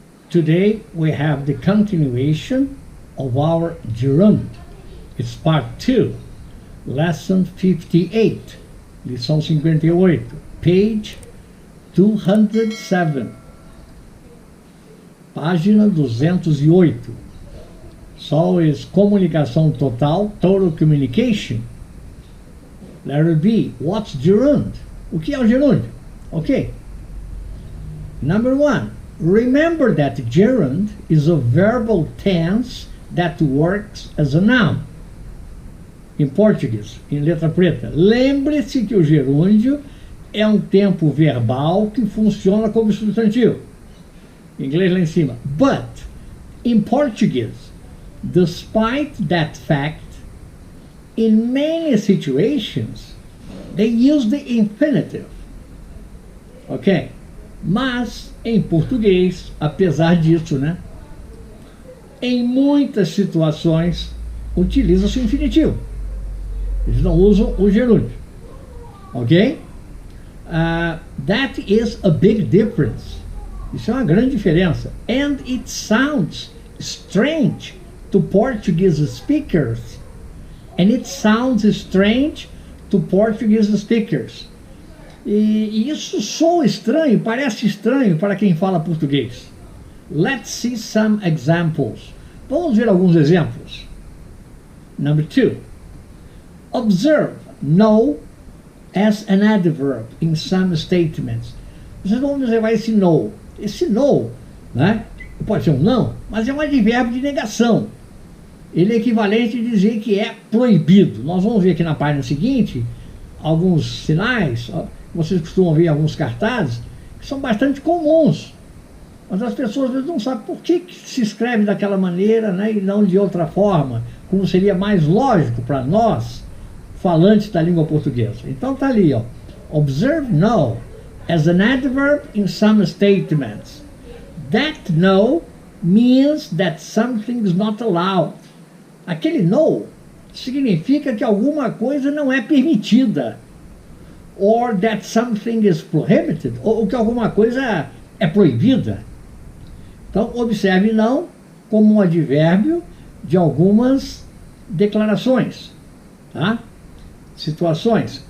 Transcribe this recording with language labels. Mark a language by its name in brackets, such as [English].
[English] Today we have the continuation of our gerund. It's part 2, lesson 58, [Portuguese] lição 58, [English] page 207, [Portuguese] página 208. [English] So is [Portuguese] comunicação total, [English] total communication. Letter B, what's gerund? [Portuguese] O que é o gerúndio? [English] Okay. Number 1, remember that gerund is a verbal tense that works as a noun. [Portuguese] Em português, em letra preta, lembre-se que o gerúndio é um tempo verbal que funciona como substantivo. Em inglês lá em cima. [English] But, in Portuguese, despite that fact, in many situations, they use the infinitive. Ok? [Portuguese] Mas, em português, apesar disso, né? Em muitas situações, utiliza-se o infinitivo. Eles não usam o gerúndio. Ok? [English] That is a big difference. [Portuguese] Isso é uma grande diferença. [English] And it sounds strange to Portuguese speakers. And it sounds strange to Portuguese speakers. [Portuguese] E isso soa estranho, parece estranho para quem fala português. [English] Let's see some examples. [Portuguese] Vamos ver alguns exemplos. [English] Number 2. Observe know as an adverb in some statements. [Portuguese] Vocês vão observar esse know. Esse know, né? Pode ser um não, mas é um advérbio de negação. Ele é equivalente a dizer que é proibido. Nós vamos ver aqui na página seguinte alguns sinais. Vocês costumam ver alguns cartazes que são bastante comuns, mas as pessoas às vezes não sabem por que se escreve daquela maneira, né, e não de outra forma, como seria mais lógico para nós, falantes da língua portuguesa. Então está ali, ó. [English] Observe no as an adverb in some statements. That no means that something is not allowed. [Portuguese] Aquele no significa que alguma coisa não é permitida. [English] Or that something is prohibited, [Portuguese] ou que alguma coisa é proibida. Então, observe não como um advérbio de algumas declarações, tá? Situações.